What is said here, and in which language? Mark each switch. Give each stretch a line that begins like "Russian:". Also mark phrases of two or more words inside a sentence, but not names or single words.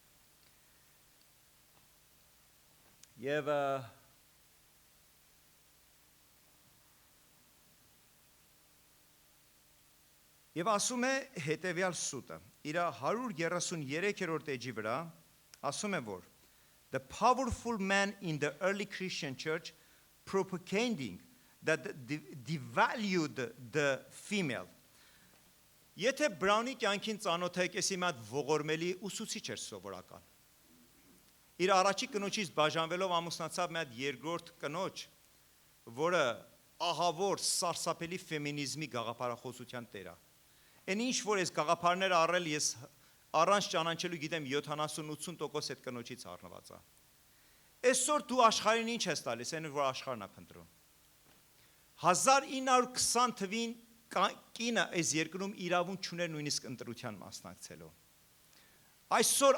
Armenian: Եվ ասում է հետևյալ սուտը, իր 133-րդ էջի վրա ասում է, որ
English: the powerful man in the early Christian church propagating that devalued the female.
Armenian: Եթե Բրաունի կյանքին ծանոթ եք, եսի մի հատ ողորմելի ուսուցիչ էր սովորական։ Իր առաջի կնոջից բաժանվելով ամուսնացավ մի հատ երկրորդ կնոջ, որը ահավոր սարսափելի ֆեմինիզմի գաղափարախոսության տեր է։ Այն ինչ որ այս գաղափարները առել ես առանց ճանաչելու գիտեմ 70-80% այդ կնոջից առնված է։ Այսօր դու աշխարհին ինչ ես տալիս, այն որ աշխարհն է փնտրում։ 1920 թվին կինը այս երկրում իրավունք չուներ նույնիսկ ընտրության մասնակցելու։ Այսօր